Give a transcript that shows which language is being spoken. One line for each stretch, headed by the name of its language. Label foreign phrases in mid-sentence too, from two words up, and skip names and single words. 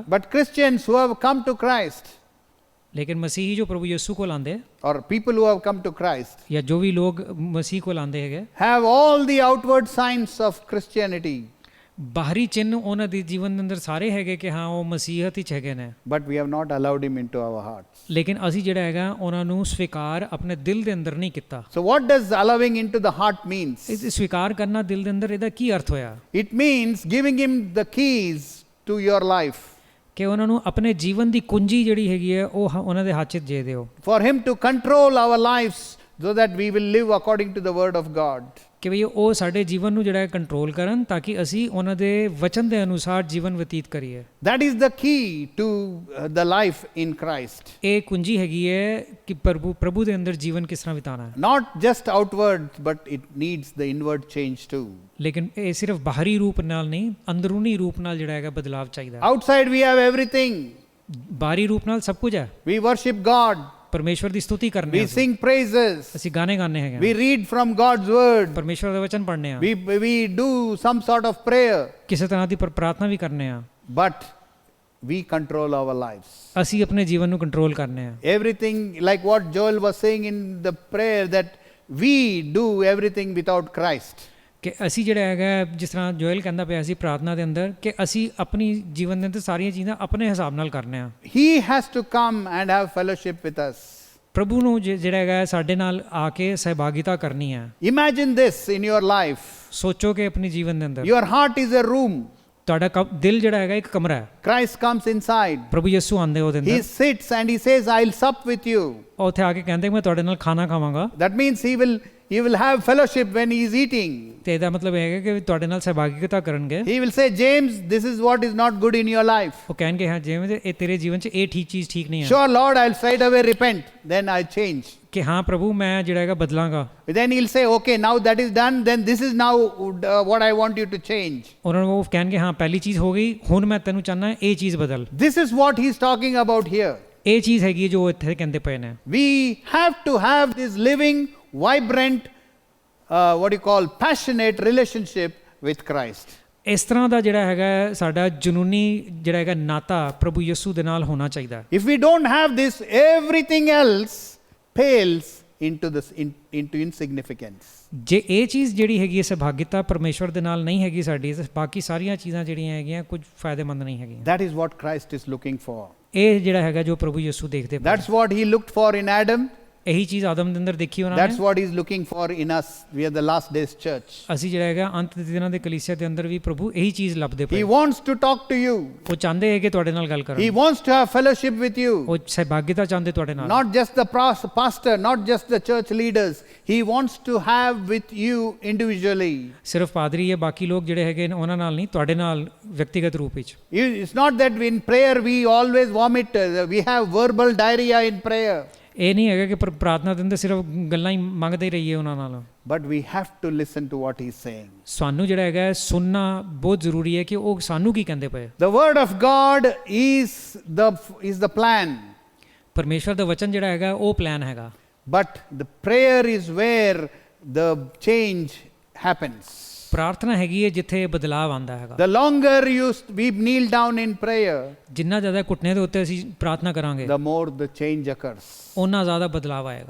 English: But Christians who have come to Christ,
Punjabi: ਲੇਕਿਨ ਮਸੀਹੀ ਜੋ ਪ੍ਰਭੂ ਯਿਸੂ ਕੋਲ ਆਉਂਦੇ
English: or people who have come to Christ,
Punjabi: ਜਾਂ ਜੋ ਵੀ ਲੋਕ ਮਸੀਹ ਕੋਲ ਆਉਂਦੇ ਹੈਗੇ
English: have all the outward signs of Christianity.
Punjabi: ਬਾਹਰੀ ਚਿੰਨ੍ਹ ਉਹਨਾਂ ਦੇ ਜੀਵਨ ਦੇ ਅੰਦਰ ਸਾਰੇ ਹੈਗੇ ਕਿ ਹਾਂ ਉਹ ਮਸੀਹਤ ਵਿੱਚ ਹੈਗੇ ਨੇ
English: But we have not allowed him into our hearts.
Punjabi: ਲੇਕਿਨ ਅਸੀਂ ਜਿਹੜਾ ਹੈਗਾ ਉਹਨਾਂ ਨੂੰ ਸਵੀਕਾਰ ਆਪਣੇ ਦਿਲ ਦੇ ਅੰਦਰ ਨਹੀਂ ਕੀਤਾ
English: So what does allowing into the heart means?
Punjabi: ਇਹ ਸਵੀਕਾਰ ਕਰਨਾ ਦਿਲ ਦੇ ਅੰਦਰ ਇਹਦਾ ਕੀ ਅਰਥ ਹੋਇਆ
English: It means giving him the keys to your life.
Punjabi: ਕਿ ਉਹਨਾਂ ਨੂੰ ਆਪਣੇ ਜੀਵਨ ਦੀ ਕੁੰਜੀ ਜਿਹੜੀ ਹੈਗੀ ਹੈ ਉਹ ਉਹਨਾਂ ਦੇ ਹੱਥ 'ਚ ਦੇ ਦਿਓ
English: For him to control our lives so that we will live according to the word of God.
Punjabi: ਕਿ ਵੀ ਉਹ ਸਾਡੇ ਜੀਵਨ ਨੂੰ ਜਿਹੜਾ ਹੈ ਕੰਟਰੋਲ ਕਰਨ ਤਾਂ ਕਿ ਅਸੀਂ ਉਹਨਾਂ ਦੇ ਵਚਨ ਦੇ ਅਨੁਸਾਰ ਜੀਵਨ ਬਤੀਤ ਕਰੀਏ
English: That is the key to the life in Christ.
Punjabi: ਇਹ ਕੁੰਜੀ ਹੈਗੀ ਹੈ ਕਿ ਪ੍ਰਭੂ ਦੇ ਅੰਦਰ ਜੀਵਨ ਕਿਸ ਤਰ੍ਹਾਂ ਬਿਤਾਉਣਾ ਹੈ
English: Not just outward, but it needs the inward change too.
Punjabi: ਲੇਕਿਨ ਇਹ ਸਿਰਫ ਬਾਹਰੀ ਰੂਪ ਨਾਲ ਨਹੀਂ ਅੰਦਰੂਨੀ ਰੂਪ ਨਾਲ ਜਿਹੜਾ ਹੈਗਾ ਬਦਲਾਵ ਚਾਹੀਦਾ
English: Outside we have everything.
Punjabi: ਬਾਹਰੀ ਰੂਪ ਨਾਲ ਸਭ ਕੁਝ ਹੈ
English: We worship God.
Punjabi: ਪਰਮੇਸ਼ਵਰ ਦੀ ਸਤੁਤੀ ਕਰਨੇ
English: We sing praises.
Punjabi: ਅਸੀਂ ਗਾਣੇ ਗਾਣੇ ਹੈਗੇ
English: We read from God's word.
Punjabi: ਪਰਮੇਸ਼ਵਰ ਦਾ ਵਚਨ ਪੜ੍ਹਨੇ ਆ
English: We do some sort of prayer.
Punjabi: ਕਿਸੇ ਤਰ੍ਹਾਂ ਦੀ ਪ੍ਰਾਰਥਨਾ ਵੀ ਕਰਨੇ ਆ
English: But we control our lives.
Punjabi: ਅਸੀਂ ਆਪਣੇ ਜੀਵਨ ਨੂੰ ਕੰਟਰੋਲ ਕਰਨੇ ਆ
English: Everything, like what Joel was saying in the prayer, that we do everything without Christ.
Punjabi: ਕਿ ਅਸੀਂ ਜਿਹੜਾ ਹੈਗਾ ਜਿਸ ਤਰ੍ਹਾਂ ਜੋਇਲ ਕਹਿੰਦਾ ਪਿਆ ਸੀ ਪ੍ਰਾਰਥਨਾ ਦੇ ਅੰਦਰ ਕਿ ਅਸੀਂ ਆਪਣੀ ਜੀਵਨ ਦੇ ਅੰਦਰ ਸਾਰੀਆਂ ਚੀਜ਼ਾਂ ਆਪਣੇ ਹਿਸਾਬ ਨਾਲ ਕਰਨੇ ਆ
English: He has to come and have fellowship with us.
Punjabi: ਪ੍ਰਭੂ ਨੂੰ ਜਿਹੜਾ ਹੈਗਾ ਸਾਡੇ ਨਾਲ ਆ ਕੇ ਸਹਿਭਾਗਿਤਾ ਕਰਨੀ ਹੈ
English: Imagine this in your life.
Punjabi: ਸੋਚੋ ਕਿ ਆਪਣੀ ਜੀਵਨ ਦੇ ਅੰਦਰ
English: Your heart is a room.
Punjabi: ਤੁਹਾਡਾ ਦਿਲ ਜਿਹੜਾ ਹੈਗਾ ਇੱਕ ਕਮਰਾ ਹੈ
English: Christ comes inside.
Punjabi: ਪ੍ਰਭੂ ਯਿਸੂ ਆਂਦੇ ਉਹਦੇ
English: He
Punjabi: ਅੰਦਰ
English: sits and he says, I'll sup with you.
Punjabi: ਉਹ ਉੱਥੇ ਆ ਕੇ ਕਹਿੰਦੇ ਮੈਂ ਤੁਹਾਡੇ ਨਾਲ ਖਾਣਾ ਖਾਵਾਂਗਾ
English: That means he will have fellowship when he is eating.
Punjabi: ਤੇ ਇਹਦਾ ਮਤਲਬ ਇਹ ਹੈਗਾ ਕਿ ਤੁਹਾਡੇ ਨਾਲ ਸਹਿਭਾਗਿਤਾ ਕਰਨਗੇ
English: He will say, James, this is what is not good in your life.
Punjabi: ਉਹ ਕਹਿਣਗੇ ਹਾਂ ਜਿਵੇਂ ਇਹ ਤੇਰੇ ਜੀਵਨ 'ਚ ਇਹ ਚੀਜ਼ ਠੀਕ ਨਹੀਂ ਹੈ
English: Sure, Lord, I'll straight away repent. Then I'll change.
Punjabi: ਕਿ ਹਾਂ ਪ੍ਰਭੂ ਮੈਂ ਜਿਹੜਾ ਹੈਗਾ ਬਦਲਾਂਗਾ
English: Then he'll say, okay, now that is done, then this is now what I want you to change.
Punjabi: ਉਹਨਾਂ ਨੂੰ ਉਹ ਕਹਿਣਗੇ ਹਾਂ ਪਹਿਲੀ ਚੀਜ਼ ਹੋ ਗਈ ਹੁਣ ਮੈਂ ਤੈਨੂੰ ਚਾਹੁੰਦਾ ਇਹ ਚੀਜ਼ ਬਦਲ
English: This is what he's talking about here.
Punjabi: ਇਹ ਚੀਜ਼ ਹੈਗੀ ਜੋ ਇੱਥੇ ਕਹਿੰਦੇ ਪਏ ਨੇ
English: We have to have this living, vibrant, passionate relationship with Christ.
Punjabi: ਇਸ ਤਰ੍ਹਾਂ ਦਾ ਜਿਹੜਾ ਹੈਗਾ ਸਾਡਾ ਜਨੂਨੀ ਜਿਹੜਾ ਹੈਗਾ ਨਾਤਾ ਪ੍ਰਭੂ ਯਿਸੂ ਦੇ ਨਾਲ ਹੋਣਾ ਚਾਹੀਦਾ।
English: If we don't have this, everything else pales into insignificance.
Punjabi: ਜੇ ਇਹ ਚੀਜ਼ ਜਿਹੜੀ ਹੈਗੀ ਸਹਿਭਾਗਿਤਾ ਪਰਮੇਸ਼ਵਰ ਦੇ ਨਾਲ ਨਹੀਂ ਹੈਗੀ ਸਾਡੀ, ਤਾਂ ਬਾਕੀ ਸਾਰੀਆਂ ਚੀਜ਼ਾਂ ਜਿਹੜੀਆਂ ਹੈਗੀਆਂ ਕੁਝ ਫਾਇਦੇਮੰਦ ਨਹੀਂ ਹੈਗੀਆਂ।
English: That is what Christ is looking for.
Punjabi: ਇਹ ਜਿਹੜਾ ਹੈਗਾ ਜੋ ਪ੍ਰਭੂ ਯਿਸੂ ਦੇਖਦੇ ਪਏ,
English: That's what he looked for in Adam.
Punjabi: ਇਹੀ ਚੀਜ਼ ਆਦਮ ਦੇ ਅੰਦਰ ਦੇਖੀ ਉਹਨਾਂ
English: That's
Punjabi: ਨੇ।
English: what he's looking for in us. We are the last days church.
Punjabi: ਅਸੀਂ ਜਿਹੜਾ ਹੈਗਾ ਅੰਤ ਦੇ ਦਿਨਾਂ ਦੇ ਕਲੀਸਿਆ ਦੇ ਅੰਦਰ ਵੀ ਪ੍ਰਭੂ ਇਹੀ ਚੀਜ਼ ਲੱਭਦੇ
English: He
Punjabi: ਪਏ।
English: wants to talk to you.
Punjabi: ਉਹ ਚਾਹੁੰਦੇ ਹੈ ਕਿ ਤੁਹਾਡੇ ਨਾਲ ਗੱਲ
English: He
Punjabi: ਕਰਨ,
English: wants to have fellowship with you.
Punjabi: ਉਹ ਸਹਿਭਾਗਿਤਾ ਚਾਹੁੰਦੇ ਤੁਹਾਡੇ ਨਾਲ।
English: Not just the pastor, not just the church leaders. He wants to have with you individually.
Punjabi: ਸਿਰਫ ਪਾਦਰੀ ਜਾਂ ਬਾਕੀ ਲੋਕ ਜਿਹੜੇ ਹੈਗੇ ਨੇ ਉਹਨਾਂ ਨਾਲ ਨਹੀਂ, ਤੁਹਾਡੇ ਨਾਲ ਵਿਅਕਤੀਗਤ ਰੂਪ ਵਿੱਚ।
English: It's not that in prayer we always vomit. We have verbal diarrhea in prayer.
Punjabi: ਇਹ ਨਹੀਂ ਹੈਗਾ ਕਿ ਪ੍ਰਾਰਥਨਾ ਦੇ ਅੰਦਰ ਸਿਰਫ ਗੱਲਾਂ ਹੀ ਮੰਗਦੇ ਹੀ ਰਹੀਏ ਉਹਨਾਂ ਨਾਲ।
English: But we have to listen to what he's saying.
Punjabi: ਸਾਨੂੰ ਜਿਹੜਾ ਹੈਗਾ ਸੁਣਨਾ ਬਹੁਤ ਜ਼ਰੂਰੀ ਹੈ ਕਿ ਉਹ ਸਾਨੂੰ ਕੀ ਕਹਿੰਦੇ ਪਏ।
English: The word of God is the plan.
Punjabi: ਪਰਮੇਸ਼ਵਰ ਦਾ ਵਚਨ ਜਿਹੜਾ ਹੈਗਾ ਉਹ ਪਲਾਨ ਹੈਗਾ।
English: But the prayer is where the change happens.
Punjabi: ਪ੍ਰਾਰਥਨਾ ਹੈਗੀ ਹੈ ਜਿੱਥੇ ਬਦਲਾਵ ਆਉਂਦਾ ਹੈਗਾ।
English: The longer we kneel down in prayer,
Punjabi: ਜਿੰਨਾ ਜ਼ਿਆਦਾ ਘੁਟਨੇ ਦੇ ਉੱਤੇ ਅਸੀਂ ਪ੍ਰਾਰਥਨਾ ਕਰਾਂਗੇ,
English: the more the change occurs.
Punjabi: ਉਹਨਾਂ ਜ਼ਿਆਦਾ ਬਦਲਾਵ ਆਏਗਾ।